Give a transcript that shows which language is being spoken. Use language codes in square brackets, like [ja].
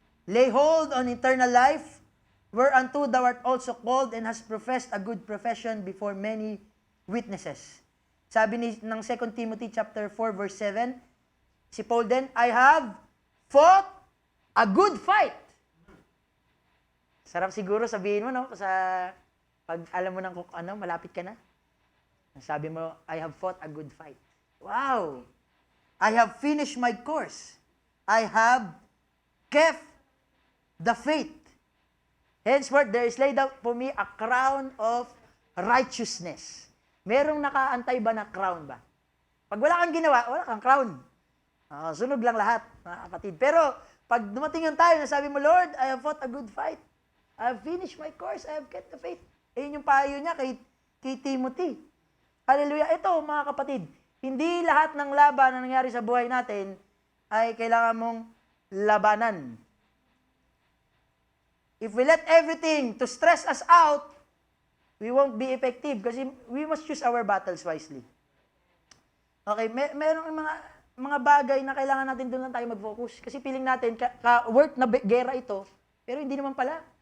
[en] Lay hold on eternal life, whereunto thou art also called and hast professed a good profession before many witnesses. [tl] Sabi ng [en] 2 Timothy chapter 4 verse 7, si Paul din, I have fought a good fight. [tl] Sarap siguro sabihin mo, no? Pag alam mo ng malapit ka na. Sabi mo, [en] I have fought a good fight. Wow! I have finished my course. I have kept the faith. Henceforth, there is laid out for me a crown of righteousness. [tl] Merong nakaantay ba na crown ba? Pag wala kang ginawa, wala kang crown. Sunog lang lahat, mga kapatid. Pero, pag dumating yung tayo na sabi mo, Lord, [en] I have fought a good fight. I have finished my course. I have kept the faith. [tl] Yun yung payo niya kay Timothy. [en] Hallelujah. [tl] Ito, mga kapatid, hindi lahat ng laban na nangyari sa buhay natin ay kailangan mong labanan. [en] If we let everything to stress us out, we won't be effective kasi we must choose our battles wisely. [tl] Okay, merong mga bagay na kailangan natin doon lang tayo mag-focus. Kasi feeling natin, worth na gera ito, pero hindi naman pala.